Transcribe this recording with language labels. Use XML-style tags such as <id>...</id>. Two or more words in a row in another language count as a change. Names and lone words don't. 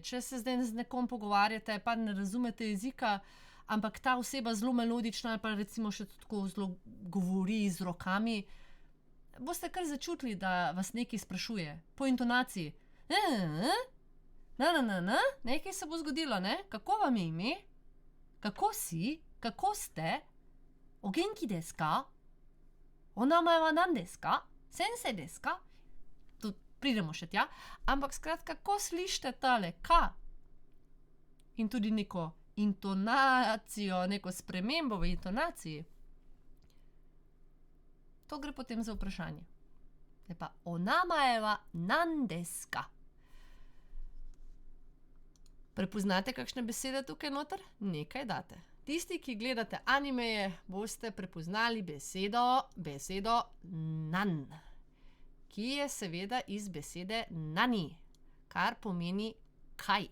<sl>Če se zdaj z nekom pogovarjate, pa ne razumete jezika, ampak ta oseba zelo melodična ali pa recimo še tako zelo govori z rokami, boste kar začutili, da vas nekaj sprašuje. Po intonaciji. Nekaj se bo zgodilo, ne? Kako vam je ime? Kako si? Kako ste?</sl> <ja>お元気ですか? お名前は何ですか？先生ですか?</ja> <sl>Tu pridemo še tja. Ampak skratka, kako slišite tale ka? In tudi neko intonacijo, neko spremembo v intonaciji. To gre potem za vprašanje. Zdaj pa,</sl> <ja>お名前は何ですか?</ja> <sl>Prepoznate kakšne besede tukaj noter? Nekaj date. Tisti, ki gledate animeje, boste prepoznali besedo nan, ki je seveda iz besede nani, kar pomeni kaj.</sl>